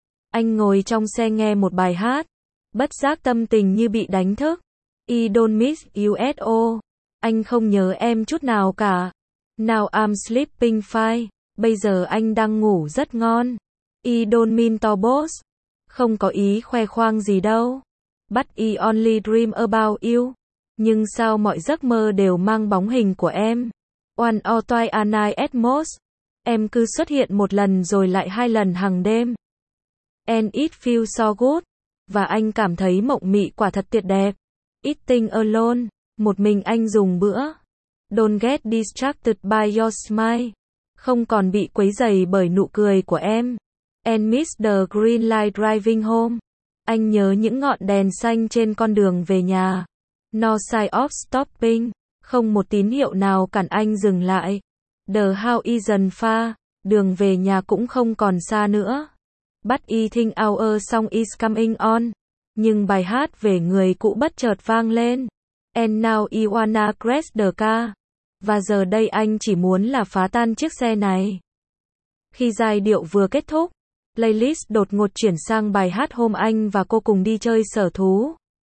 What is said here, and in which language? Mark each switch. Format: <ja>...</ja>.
<vi>Anh ngồi trong xe nghe một bài hát, bất giác tâm tình như bị đánh thức.</vi> <en>I don't miss USO.</en> <vi>Anh không nhớ em chút nào cả.</vi> <en>Now I'm sleeping fine.</en> <vi>Bây giờ anh đang ngủ rất ngon.</vi> <en>I don't mean to boast.</en> <vi>Không có ý khoe khoang gì đâu.</vi> <en>But I only dream about you.</en> <vi>Nhưng sao mọi giấc mơ đều mang bóng hình của em.</vi> <en>One or twice a night at most.</en> <vi>Em cứ xuất hiện một lần rồi lại hai lần hàng đêm.</vi> <en>And it feels so good.</en> <vi>Và anh cảm thấy mộng mị quả thật tuyệt đẹp.</vi> <en>Eating alone.</en> <vi>Một mình anh dùng bữa.</vi> <en>Don't get distracted by your smile.</en> <vi>Không còn bị quấy rầy bởi nụ cười của em.</vi> <en>And miss the green light driving home.</en> <vi>Anh nhớ những ngọn đèn xanh trên con đường về nhà.</vi> <en>No sign of stopping.</en> <vi>Không một tín hiệu nào cản anh dừng lại.</vi> <en>The house isn't far.</en> <vi>Đường về nhà cũng không còn xa nữa.</vi> <en>But I think our song is coming on.</en> <vi>Nhưng bài hát về người cũ bất chợt vang lên.</vi> <en>And now I wanna crash the car.</en> <vi>Và giờ đây anh chỉ muốn là phá tan chiếc xe này. Khi giai điệu vừa kết thúc, playlist đột ngột chuyển sang bài hát hôm anh và cô cùng đi chơi sở thú.</vi>